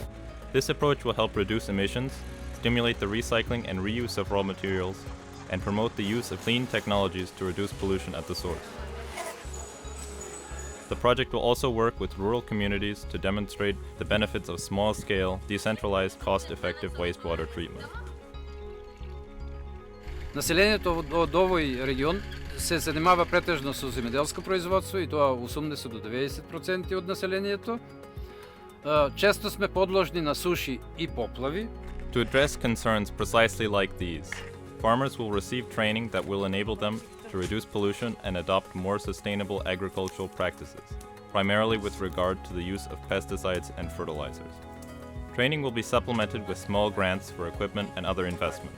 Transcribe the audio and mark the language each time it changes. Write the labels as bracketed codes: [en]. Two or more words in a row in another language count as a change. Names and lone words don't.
[en] This approach will help reduce emissions, stimulate the recycling and reuse of raw materials, and promote the use of clean technologies to reduce pollution at the source. The project will also work with rural communities to demonstrate the benefits of small-scale, decentralized, cost-effective wastewater treatment. [mk] Населението од овој регион се занимава претежно со земјоделско производство и тоа 80 до 90% од населението. Често сме подложни на суши и поплави. [en] To address concerns precisely like these, farmers will receive training that will enable them to reduce pollution and adopt more sustainable agricultural practices, primarily with regard to the use of pesticides and fertilizers. Training will be supplemented with small grants for equipment and other investments.